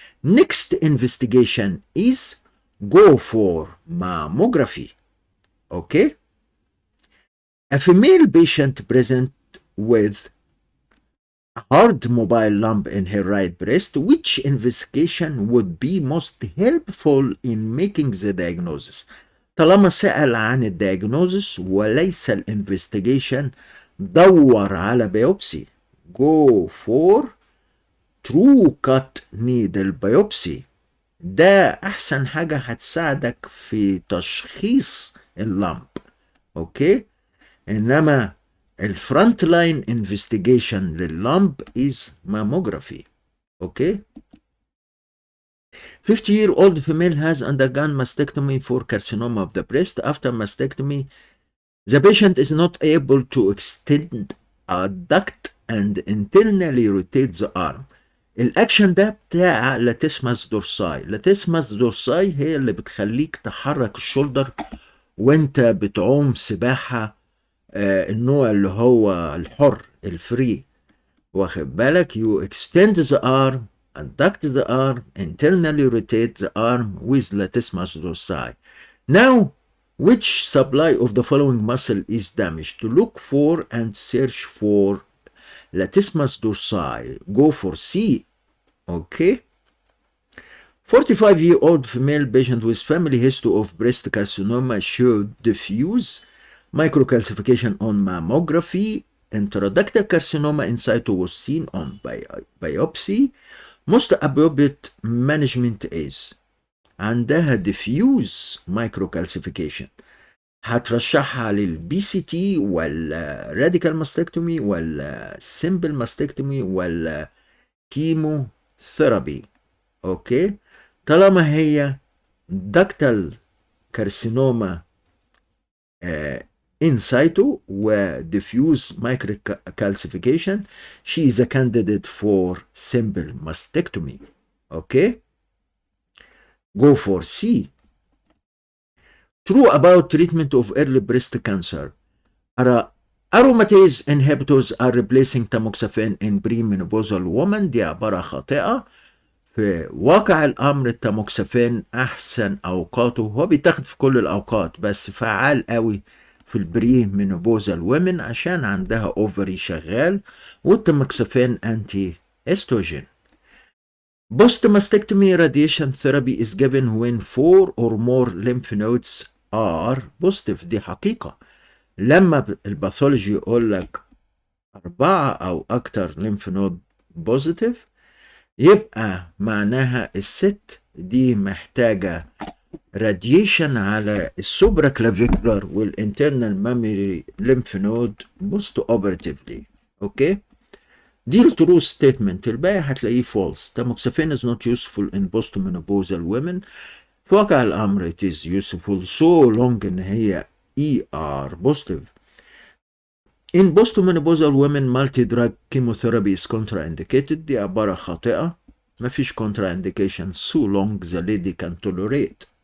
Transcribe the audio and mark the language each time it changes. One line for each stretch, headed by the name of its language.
English: Next investigation is go for mammography. Okay? A female patient present with hard mobile lump in her right breast. Which investigation would be most helpful in making the diagnosis?
Arabic: طالما سأل عن الدياجنوزس وليس الانفستيجيشن دور على biopsy.
English: Go for true cut needle biopsy.
Arabic: ده أحسن حاجة هتساعدك في تشخيص اللمب. أوكي؟ إنما الفرونت لاين انفستيجيشن لللمب
English: is mammography. Okay. 50-year-old female has undergone mastectomy for carcinoma of the breast. After mastectomy, the patient is not able to extend, adduct, and internally rotate the arm.
Arabic: الاكشن ده بتاع لاتيسماس دورساي. لاتيسماس دورساي هي اللي بتخليك تحرك الشولدر وانت بتعوم سباحة النوع اللي هو الحر الفري. واخد بالك؟
English: you extend the arm, adduct the arm, internally rotate the arm with latissimus dorsi. Now, which supply of the following muscle is damaged? To look for and search for latissimus dorsi. Go for C. Okay. 45-year-old female patient with family history of breast carcinoma showed diffuse microcalcification on mammography. Intraductal carcinoma in situ was seen on biopsy. Most appropriate management is
Arabic: عندها
English: diffuse microcalcification.
Arabic: هترشحها للبي سي تي ولا راديكال ماستكتومي ولا سمبل ماستكتومي ولا كيمو ثيرابي. اوكي. طالما هي دكتال كارسينوما
English: in situ و diffuse microcalcification, she is a candidate for simple mastectomy. Okay. Go for C. True about treatment of early breast cancer. Aromatase inhibitors are replacing tamoxifen in premenopausal women.
Arabic: دي عبارة خاطئة. في واقع الأمر التاموكسافين أحسن أوقاته، هو بيتاخد في كل الأوقات بس فعال قوي في البري مينوبوزال ومن عشان عندها أوفري شغال، والتاموكسافين أنتي استروجين.
English: Post mastectomy radiation therapy is given when 4 or more lymph nodes are positive.
Arabic: دي حقيقة. لما الباثولوجي يقول لك 4 أو أكتر
English: lymph node positive
Arabic: يبقى معناها الست دي محتاجة راديشن على السوبرا كلافيكولار والانترنال مامري ليمف نود بوست اوبراتيفلي. اوكي. دي الترو ستيتمنت، الباقي هتلاقيه فولس.
English: Tamoxifen is not useful in postmenopausal women.
Arabic: في واقع الامر
English: it is useful so long
Arabic: ان هي
English: ER positive. In postmenopausal women multi-drug chemotherapy is contraindicated.
Arabic: دي عبارة خاطئة. مفيش contraindication
English: so long the lady can tolerate.